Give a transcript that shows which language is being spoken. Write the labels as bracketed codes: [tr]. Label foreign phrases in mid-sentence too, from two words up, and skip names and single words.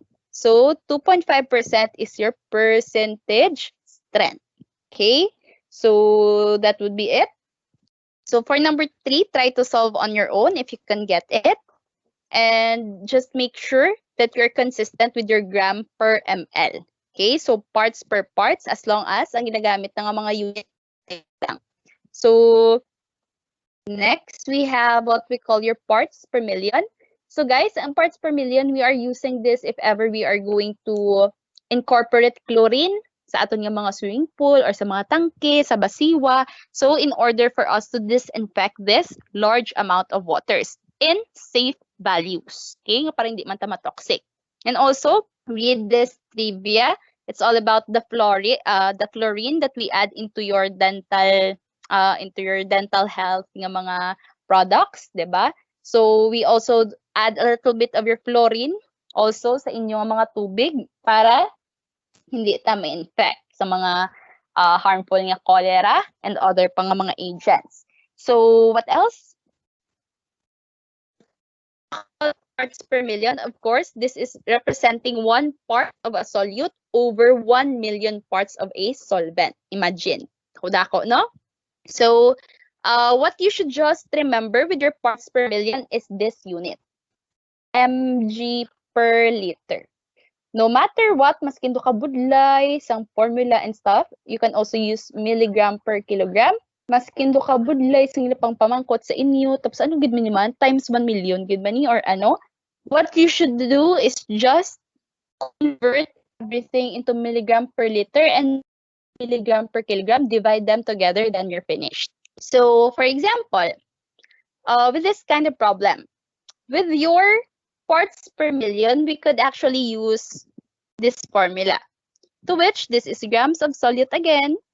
[en] So 2.5% is your percentage strength. Okay, so that would be it. So for number 3, try to solve on your own if you can get it. And just make sure that you're consistent with your gram per ml. Okay, so parts per parts as long as [tl] ang ginagamit ng mga unit lang. [en] So next, we have what we call your parts per million. So guys, ang parts per million, we are using this if ever we are going to incorporate chlorine [hil] sa aton nga mga [en] swimming pool or [hil] sa mga tangke, sa basiwa. [en] So in order for us to disinfect this large amount of waters in safe values. [hil] Okay, nga parang hindi man ta toxic. [en] And also, read this trivia. It's all about the chlorine that we add into your dental health [hil] nga mga [en] products, [tl] 'di ba? [en] So we also add a little bit of your chlorine also [hil] sa inyong mga tubig para hindi ta ma-infect sa mga [en] harmful nga cholera and other pang mga agents. So what else? Parts per million, of course, this is representing 1 part of a solute over 1 million parts of a solvent. [hil] Imagine. Dako, no? [en] So what you should just remember with your parts per million is this unit. mg per liter. No matter what, [hil] maskin do ka budlay, sang [en] formula and stuff, you can also use milligram per kilogram. [hil] Maskin do ka budlay, sang pang pamangkot sa inyo, tapos ano gid man times 1 million gid man ni or ano. [en] What you should do is just convert everything into milligram per liter and milligram per kilogram, divide them together, then you're finished. So, for example, with this kind of problem, with your parts per million, we could actually use this formula, to which this is grams of solute again